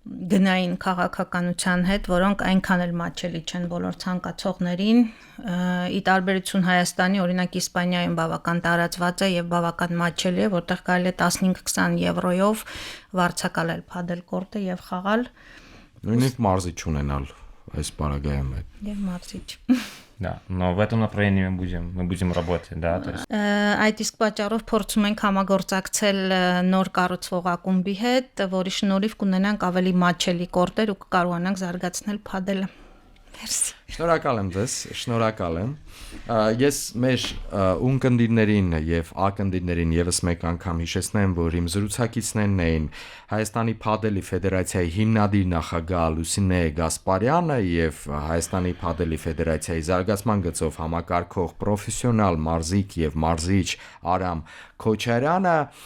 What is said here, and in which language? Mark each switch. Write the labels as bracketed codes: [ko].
[hy] գնային քաղաքականության հետ, որոնք այնքան էլ մատչելի չեն բոլոր ցանկացողներին, ի տարբերություն Հայաստանի, օրինակ Իսպանիայում բավական տարածված է եւ բավական մատչելի է, որտեղ կարելի է 15-20 եվրոյով վարձակալել падել կորտը եւ խաղալ։ Նույնիսկ մարզիչ ունենալ այս պարագայում է։ Եվ մարզիչ։ [ru] Да, но в этом направлении мы будем работать, да, то есть [hy] Այդ իսկ պատճառով փորձում ենք համագործակցել նոր կառուցվող ակումբի հետ, որի շնորհիվ կունենանք ավելի մատչելի կորտեր ու կկարողանանք զարգացնել падելը։ Մերսի։ Շնորհակալ եմ ձեզ, շնորհակալ եմ։ Ես մեր ունկնդիրներին եւ ակնդիրներին եւս մեկ անգամ հիշեցնեմ, որ իմ զրուցակիցներն էին Հայաստանի Փադելի Ֆեդերացիայի հիմնադիր նախագահ Լուսինե Գասպարյանը եւ Հայաստանի Փադելի Ֆեդերացիայի զարգացման գծով համակարգող պրոֆեսիոնալ մարզիկ եւ մարզիչ Արամ Քոչարյանը։